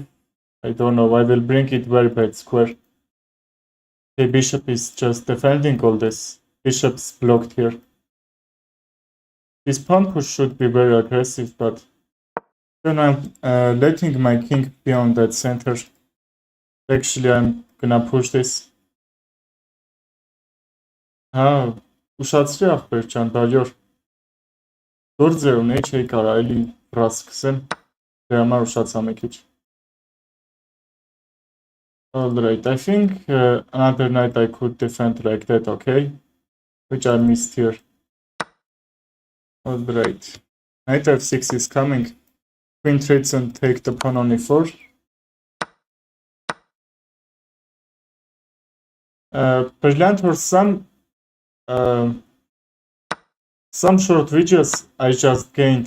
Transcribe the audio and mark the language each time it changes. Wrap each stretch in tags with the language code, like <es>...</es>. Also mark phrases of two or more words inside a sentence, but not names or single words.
<en>I don't know, I will bring it very bad square. The bishop is just defending all this. Bishop's blocked here. This pawn push should be very aggressive, but then I'm letting my king be on that center. Actually, I'm gonna push this.</en> <hy>Ուշացրի ախպեր ջան, դալյոր։ Գործ է ունի, չէի կարա էլի վրաս սկսեմ։ Դե համար ուշացա մի քիչ։</hy> <en>Alright, I think another knight I could defend like that, okay? Which I missed here. Alright. Knight f6 is coming. Queen trades and take the pawn on e4. Brilliant or some short videos I just gained.</en>